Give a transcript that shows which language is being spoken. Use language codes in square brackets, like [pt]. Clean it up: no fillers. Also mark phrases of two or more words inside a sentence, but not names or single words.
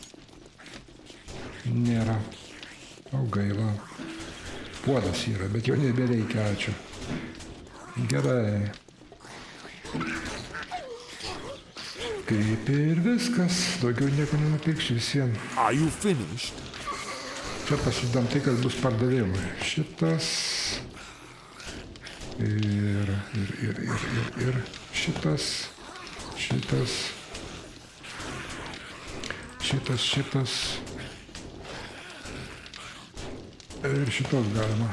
[lt] Nėra. O gaila. Puodas yra, bet jo nebereikia, ačiū. Gerai. Kaip ir viskas. Daugiau nieko nenupirksiu visiems. [en] Are you finished? [lt] Čia pasidam tai, kas bus pardavimui. Šitas. Ir šitas. Šitas. Šitas. Ir šitos galima.